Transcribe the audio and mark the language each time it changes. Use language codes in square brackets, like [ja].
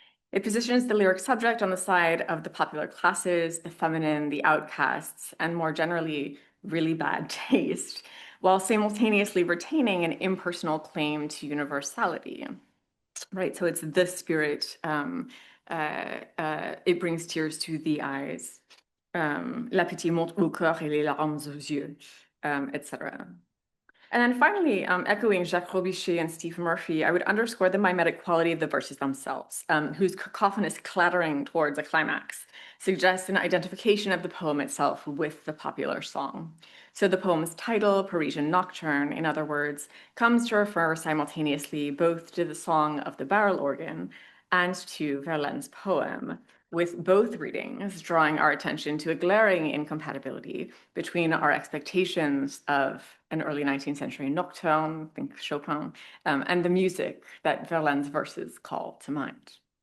[en] It positions the lyric subject on the side of the popular classes, the feminine, the outcasts, and more generally, really bad taste, while simultaneously retaining an impersonal claim to universality. Right, so it's the spirit, it brings tears to the eyes. [fr] La pitié monte au cœur et les larmes aux yeux, etc. [en] And then finally, echoing Jacques Robichet and Steve Murphy, I would underscore the mimetic quality of the verses themselves, whose cacophonous clattering towards a climax suggests an identification of the poem itself with the popular song. So the poem's title, Parisian Nocturne, in other words, comes to refer simultaneously both to the song of the barrel organ and to Verlaine's poem, with both readings drawing our attention to a glaring incompatibility between our expectations of an early 19th century nocturne, think Chopin, and the music that Verlaine's verses call to mind.